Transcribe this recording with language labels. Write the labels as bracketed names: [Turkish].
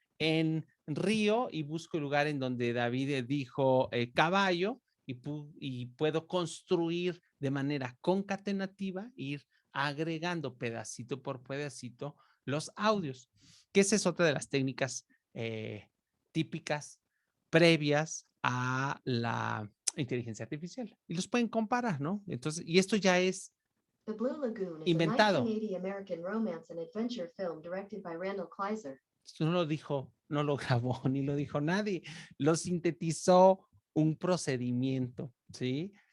[Spanish] en río, y busco el lugar en donde David dijo caballo, y puedo construir de manera concatenativa, ir agregando pedacito por pedacito los audios, que esa es otra de las técnicas típicas previas a la inteligencia artificial. Y los pueden comparar, ¿no? Entonces, y esto ya es [English] The Blue Lagoon is [Spanish] inventado. [English] a 1980 American romance and adventure film directed by Randall Kleiser. [Spanish] Esto no lo dijo, no lo grabó, ni lo dijo nadie. Lo sintetizó un procedimiento, ¿sí?